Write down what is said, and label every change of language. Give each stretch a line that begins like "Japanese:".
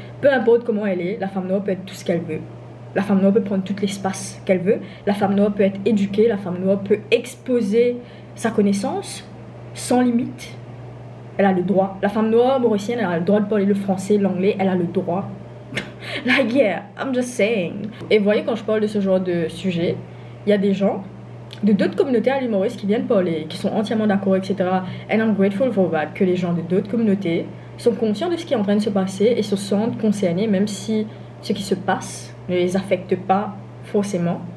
French: Peu importe comment elle est, la femme noire peut être tout ce qu'elle veut. La femme noire peut prendre tout l'espace qu'elle veut. La femme noire peut être éduquée. La femme noire peut exposer sa connaissance sans limite. Elle a le droit. La femme noire mauricienne, elle a le droit de parler le français, l'anglais. Elle a le droit.
English: Like yeah, I'm just saying.
French: Et vous voyez, quand je parle de ce genre de sujet, il y a des gens de d'autres communautés à l'île Maurice qui viennent parler, qui sont entièrement d'accord, etc.
English: And I'm grateful for that,
French: que les gens de d'autres communautés sont conscients de ce qui est en train de se passer et se sentent concernés, même si ce qui se passe ne les affecte pas forcément.